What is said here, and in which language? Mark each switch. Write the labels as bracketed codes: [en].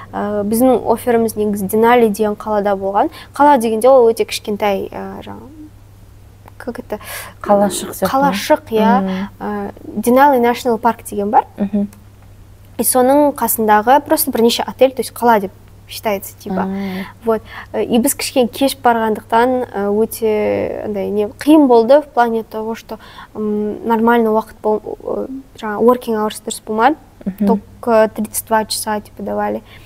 [kk] Біздің офферіміз негізі Денали деген қалада болған. Қала дегенде ол өте кішкентай, [ru] как это? [kk] Қалашық сияқты. Қалашық, я. Денали National Park деген бар. И соның қасындағы просто бірнеше отель, [ru] то есть [kk] қала деп [ru] считается, типа. Вот. [kk] И біз кішкене кеш барғандықтан өте қиын болды [ru] в плане того, что нормально [kk] уақыт [en] working hours [kk] дұрыс болмады, [ru] только 32 часа типа давали.